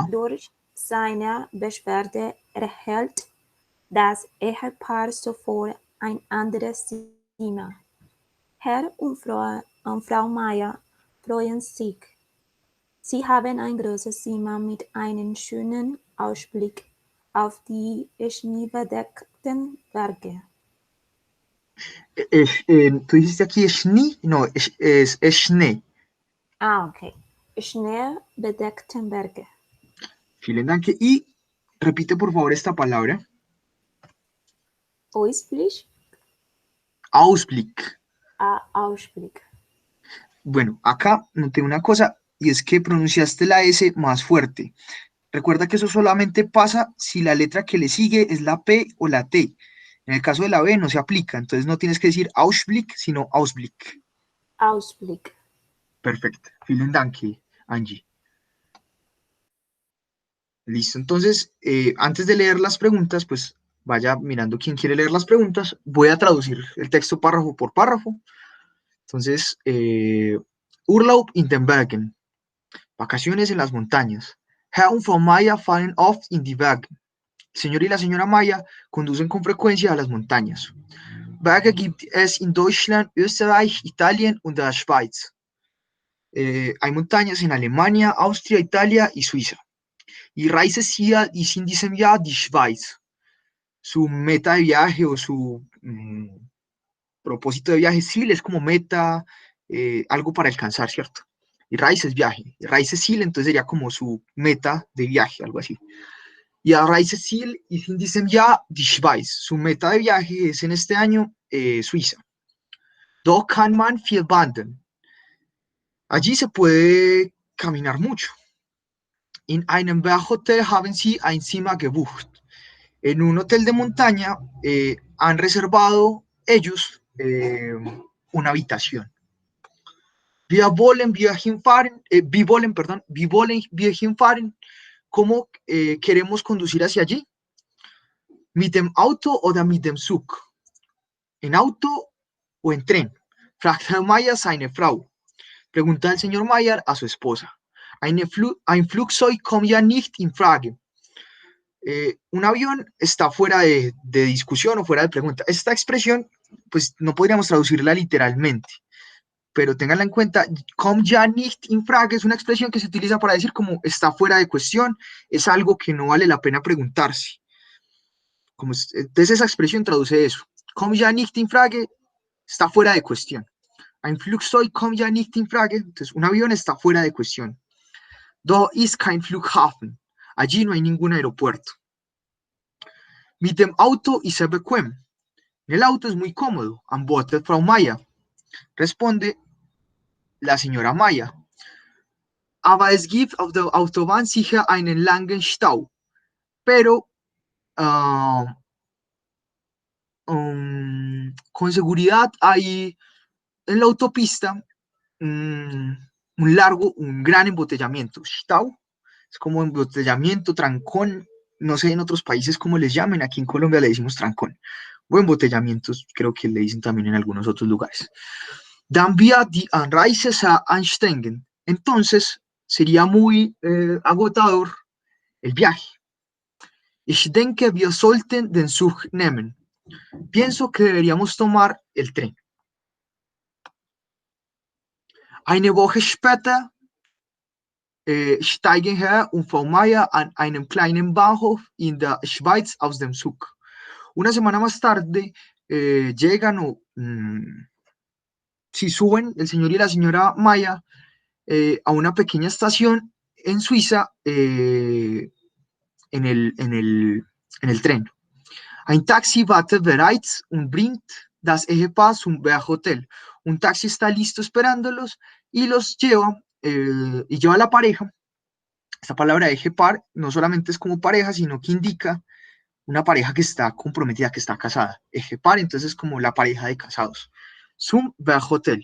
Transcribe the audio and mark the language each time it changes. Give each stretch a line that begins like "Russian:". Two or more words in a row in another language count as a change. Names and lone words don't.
German: Durch seine Beschwerde erhält das Ehepaar sofort ein anderes Zimmer. Herr und Frau Meier freuen sich. Sie haben ein großes Zimmer mit einem schönen Ausblick auf die schneebedeckten Berge.
Spanish: Tú dijiste aquí Schnee, no, es Schnee. Ok.
German: Schneebedeckten Berge. Vielen Dank.
Spanish: Y repite por favor esta palabra.
German: Ausblick. Ausblick. Ausblick.
Spanish: Bueno, acá noté una cosa y es que pronunciaste la S más fuerte. Recuerda que eso solamente pasa si la letra que le sigue es la P o la T. En el caso de la B no se aplica, entonces no tienes que decir Ausblick, sino Ausblick.
German: Ausblick. Perfecto. Vielen Dank, Angie.
Spanish: Listo, entonces, antes de leer las preguntas, pues vaya mirando quién quiere leer las preguntas. Voy a traducir el texto párrafo por párrafo. Entonces,
German: Urlaub in den Bergen.
Spanish: Vacaciones en las montañas.
German: Herr und Frau Maya fahren oft in die Berge.
Spanish: El señor y la señora Maya conducen con frecuencia a las montañas.
German: Berge gibt es in Deutschland, Österreich, Italien und der Schweiz.
Spanish: Hay montañas en Alemania, Austria, Italia y Suiza.
German: Y Reiseziel ist in diesem Jahr die Schweiz.
Spanish: Su meta de viaje o su propósito de viaje, Ziel es como meta, algo para alcanzar, ¿cierto? Y Reise es viaje. Reiseziel entonces sería como su meta de viaje, algo así.
German: Y a Reiseziel ist in diesem Jahr die Schweiz.
Spanish: Su meta de viaje es en este año Suiza.
German: Dort kann man viel wandern.
Spanish: Allí se puede caminar mucho.
German: In einem Berghotel haben sie ein Zimmer gebucht.
Spanish: En un hotel de montaña han reservado ellos una habitación.
German: Wir wollen hinfahren, wir hinfahren.
Spanish: ¿Cómo queremos conducir hacia allí?
German: Mit dem Auto oder mit dem Zug.
Spanish: ¿En auto o en tren?
German: Fragt Herr Mayer seine Frau.
Spanish: Pregunta el señor Mayer a su esposa.
German: Ein Flugzeug kommt ja nicht in Frage.
Spanish: Un avión está fuera de discusión o fuera de pregunta. Esta expresión, pues no podríamos traducirla literalmente, pero ténganla en cuenta.
German: Kommt ja nicht in Frage
Spanish: es una expresión que se utiliza para decir como está fuera de cuestión, es algo que no vale la pena preguntarse. Entonces esa expresión traduce eso.
German: Kommt ja nicht in Frage
Spanish: está fuera de cuestión.
German: Ein Flugzeug kommt ja nicht in Frage,
Spanish: entonces un avión está fuera de cuestión.
German: Dort ist kein Flughafen.
Spanish: Allí no hay ningún aeropuerto.
German: Mit dem Auto ist er bequem.
Spanish: En el auto es muy cómodo.
German: Antwortet Frau Maya.
Spanish: Responde la señora Maya.
German: Aber es gibt auf der Autobahn sicher einen langen Stau.
Spanish: Pero con seguridad hay en la autopista un gran embotellamiento. Stau es como embotellamiento, trancón. No sé en otros países cómo les llamen. Aquí en Colombia le decimos trancón. O embotellamientos, creo que le dicen también en algunos otros lugares.
German: Dann wird die Anreise sehr anstrengend.
Spanish: Entonces sería muy agotador el viaje.
German: Ich denke, wir sollten den Zug nehmen.
Spanish: Pienso que deberíamos tomar el tren.
German: Eine Woche später steigen Herr und Frau Maya an einem kleinen Bahnhof in der Schweiz aus dem Zug.
Spanish: Una semana más tarde llegan si suben el señor y la señora Maya a una pequeña estación en Suiza en el tren.
German: Ein Taxi wartet bereits und bringt das Ehepaar zum Berghotel.
Spanish: Un taxi está listo esperándolos y los lleva y lleva a la pareja. Esta palabra Ehepaar no solamente es como pareja, sino que indica una pareja que está comprometida, que está casada. Ehepaar, entonces es como la pareja de casados.
German: Zum Berghotel.